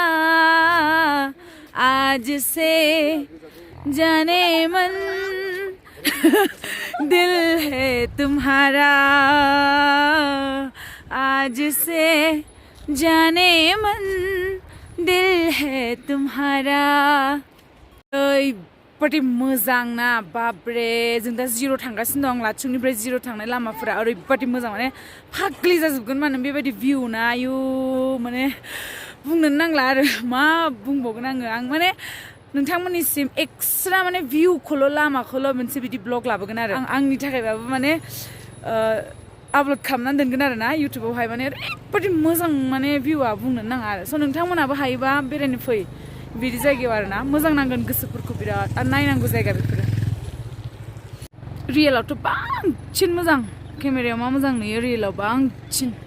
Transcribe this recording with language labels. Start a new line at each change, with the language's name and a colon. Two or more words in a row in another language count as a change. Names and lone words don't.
Hindi: आज से जाने मन दिल है तुम्हारा आज से जाने मन दिल है तुम्हारा
Bodo: ओरैबादि मोजां ना बाबरे जों दा जिर' थांगासिनो दं लाचुंनिफ्राय जिर' थांनाय लामाफोरा ओरैबादि मोजां माने फाग्लि जाजोबगोन माने बेबायदि भिउ ना आयु माने बुंनो नांला आरो मा बुंबावगोन आं माने नोंथांमोननिसिम एक्सट्रा माने भिउखौल' लामाखौल' मोनसे बिदि ब्लग लाबोगोन आरो आंनि थाखायबाबो माने आपल'ड खालामनानै दोनगोन आरो ना इउटुबावहाय माने ओरैबादि मोजां माने भिउआ बुंनो नाङा आरो स' नोंथांमोनाबो हायोबा बेरायनो फै बिदि जायगायाव आरो ना मोजां नांगोन गोसोफोरखौ बिराद नायनांगौ जायगा बेफोरो रियेलावथ' बांसिन मोजां केमेरायाव मा मोजां नुयो रियेलाव बांसिन